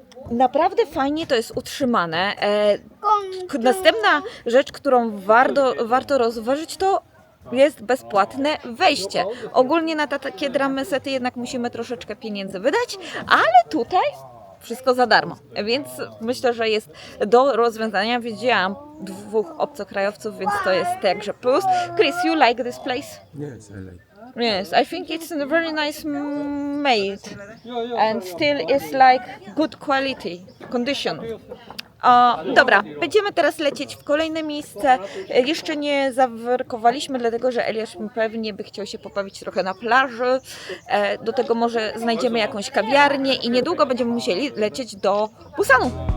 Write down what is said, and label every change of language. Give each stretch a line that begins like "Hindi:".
Polish: Naprawdę fajnie to jest utrzymane. Następna rzecz, którą warto rozważyć, to jest bezpłatne wejście. Ogólnie na takie dramasety jednak musimy troszeczkę pieniędzy wydać, ale tutaj wszystko za darmo, więc myślę, że jest do rozwiązania. Widziałam 2 obcokrajowców, więc to jest także plus.
English: Chris, you like this place? Yes, I like. Yes, I think it's a very nice made and still it's like good quality condition.
Polish: Dobra, będziemy teraz lecieć w kolejne miejsce. Jeszcze nie zawerkowaliśmy, dlatego że Eliasz pewnie by chciał się pobawić trochę na plaży. Do tego może znajdziemy jakąś kawiarnię i niedługo będziemy musieli lecieć do Busanu.